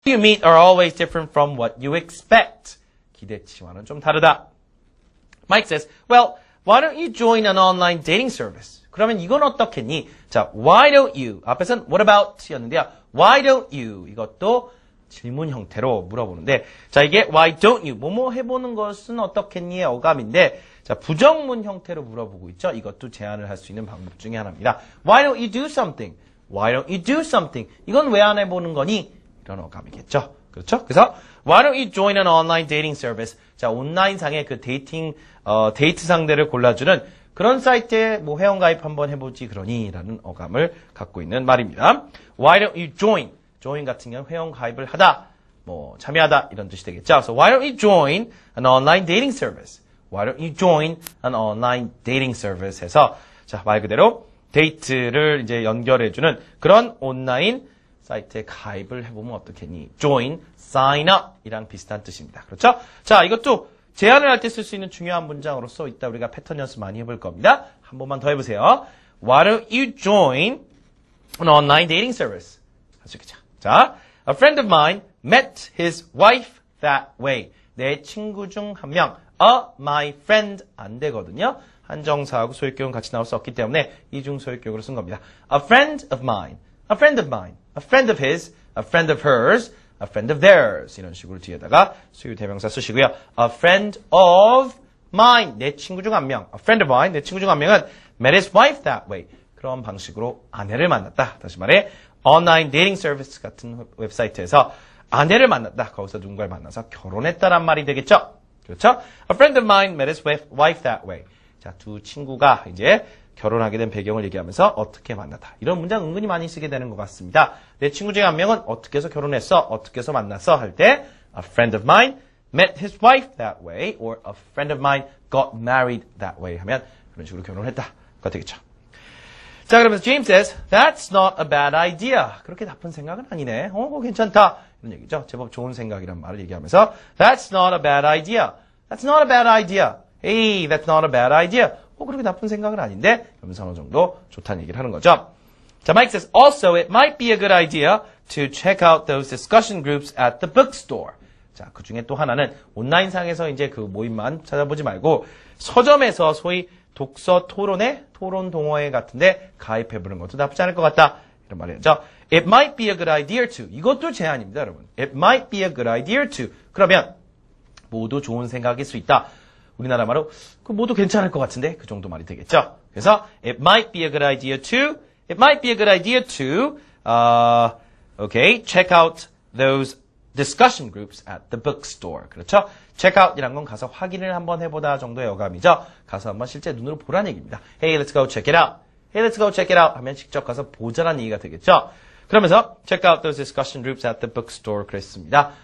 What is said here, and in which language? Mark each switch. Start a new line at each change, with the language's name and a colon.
English: you meet are always different from what you expect.
Korean: 기대치와는 좀 다르다.
English: Mike says, well, why don't you join an online dating service?
Korean: 그러면 이건 어떻겠니? 자,
English: why don't you?
Korean: 앞에서는
English: what about
Korean: 였는데요.
English: Why don't you?
Korean: 이것도 질문 형태로 물어보는데, 자, 이게
English: why don't you?
Korean: 뭐뭐 해보는 것은 어떻겠니의 어감인데, 자, 부정문 형태로 물어보고 있죠. 이것도 제안을 할 수 있는 방법 중에 하나입니다.
English: Why don't you do something? Why don't you do something?
Korean: 이건 왜 안 해보는 거니? 이런 어감이겠죠. 그렇죠?
English: 그래서 Why don't you join an online dating service?
Korean: 자, 온라인상의 그 데이트 상대를 골라주는 그런 사이트에 뭐 회원가입 한번 해보지 그러니 라는 어감을 갖고 있는 말입니다.
English: Why don't you join?
Korean: join 같은 경우는 회원가입을 하다, 뭐 참여하다 이런 뜻이 되겠죠.
English: So why don't you join an online dating service? Why don't you join an online dating service?
Korean: 해서 자, 말 그대로 데이트를 이제 연결해주는 그런 온라인 사이트에 가입을 해보면 어떻겠니? join, sign up 이랑 비슷한 뜻입니다. 그렇죠? 자, 이것도 제안을 할 때 쓸 수 있는 중요한 문장으로서 이따 우리가 패턴 연습 많이 해볼 겁니다. 한 번만 더 해보세요.
English: Why don't you join an online dating service?
Korean: 할 수 있겠죠.
English: 자, a friend of mine met his wife that way.
Korean: 내 친구 중 한 명,
English: my friend
Korean: 안 되거든요. 한정사하고 소유격은 같이 나올 수 없기 때문에 이중 소유격으로 쓴 겁니다.
English: A friend of mine, a friend of mine, a friend of his, a friend of hers, a friend of theirs
Korean: 이런 식으로 뒤에다가 소유 대명사 쓰시고요.
English: A friend of mine,
Korean: 내 친구 중 한 명.
English: A friend of mine,
Korean: 내 친구 중 한 명은
English: met his wife that way.
Korean: 그런 방식으로 아내를 만났다. 다시 말해 온라인 데이팅 서비스 같은 웹사이트에서 아내를 만났다. 거기서 누군가를 만나서 결혼했다란 말이 되겠죠. 그렇죠?
English: A friend of mine met his wife that way.
Korean: 자, 두 친구가 이제 결혼하게 된 배경을 얘기하면서 어떻게 만났다. 이런 문장 은근히 많이 쓰게 되는 것 같습니다. 내 친구 중에 한 명은 어떻게 해서 결혼했어, 어떻게 해서 만났어 할 때
English: a friend of mine met his wife that way
Korean: or a friend of mine got married that way 하면 그런 식으로 결혼했다가 되겠죠. 자, 그러면서
English: James says, that's not a bad idea.
Korean: 그렇게 나쁜 생각은 아니네. 그거 괜찮다. 이런 얘기죠. 제법 좋은 생각이란 말을 얘기하면서
English: that's not a bad idea. That's not a bad idea. Hey, that's not a bad idea.
Korean: 그렇게 나쁜 생각은 아닌데 그러면서 어느 정도 좋다는 얘기를 하는 거죠.
English: 자, Mike says, also it might be a good idea to check out those discussion groups at the bookstore.
Korean: 자, 그 중에 또 하나는 온라인상에서 이제 그 모임만 찾아보지 말고 서점에서 소위 독서 토론회, 토론 동호회 같은데 가입해보는 것도 나쁘지 않을 것 같다. 이런 말이죠.
English: It might be a good idea to.
Korean: 이것도 제안입니다, 여러분.
English: It might be a good idea to.
Korean: 그러면 모두 좋은 생각일 수 있다. 우리나라 말로 그 모두 괜찮을 것 같은데 그 정도 말이 되겠죠.
English: 그래서 it might be a good idea to. It might be a good idea to. Okay, check out those discussion groups at the bookstore.
Korean: 그렇죠? check out이란 건 가서 확인을 한번 해보다 정도의 어감이죠. 가서 한번 실제 눈으로 보라는 얘기입니다.
English: Hey, let's go check it out. Hey, let's go check it out
Korean: 하면 직접 가서 보자라는 얘기가 되겠죠. 그러면서
English: check out those discussion groups at the bookstore 그랬습니다.